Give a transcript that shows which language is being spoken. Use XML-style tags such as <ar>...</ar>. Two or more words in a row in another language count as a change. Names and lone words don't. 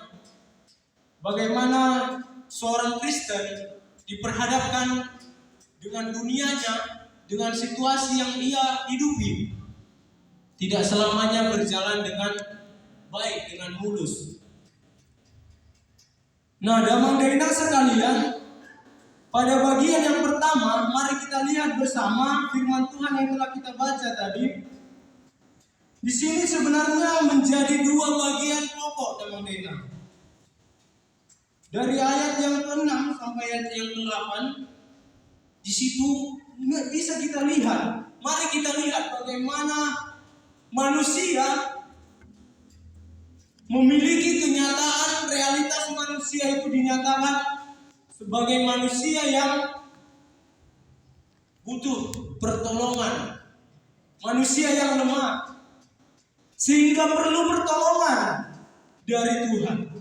<id>Bagaimana seorang Kristen diperhadapkan dengan dunianya, dengan situasi yang ia hidupi, tidak selamanya berjalan dengan baik, dengan mulus. Nah,</id> <bbc>damang dainang</bbc> <id>sekalian, pada bagian yang pertama, mari kita lihat bersama firman Tuhan yang telah kita baca tadi. Di sini sebenarnya menjadi dua bagian pokok</id> <bbc>damang dainang.</bbc> <id>Dari ayat yang ke-6 sampai ayat yang ke-8, di situ bisa kita lihat. Mari kita lihat bagaimana manusia memiliki kenyataan, realitas manusia itu dinyatakan sebagai manusia yang butuh pertolongan, manusia yang lemah, sehingga perlu pertolongan dari Tuhan.</id>